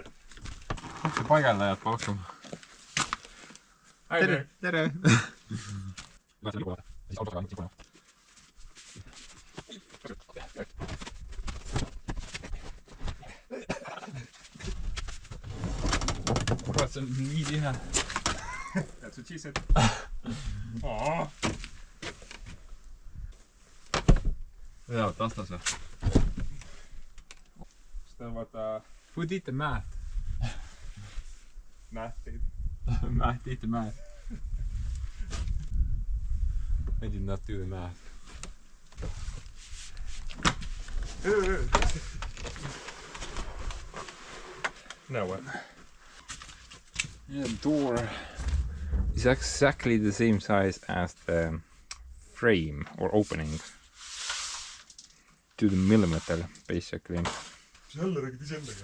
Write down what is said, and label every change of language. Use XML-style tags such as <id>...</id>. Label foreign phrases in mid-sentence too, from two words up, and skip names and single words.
<et>Paigaldajad paukuma. Tere! Tere! Kurat, see on nii tihe.</et> <en>That's what she said.</en> <et>Jaa, tastas või? Seda on vaata...</et> <en>Who did the math? Math did. Math did the math. I did not do the math. No what? Yeah, the door is exactly the same size as the frame or opening. To the millimeter, basically.</en> <et>Sa jälle räägid iseendaga?</et>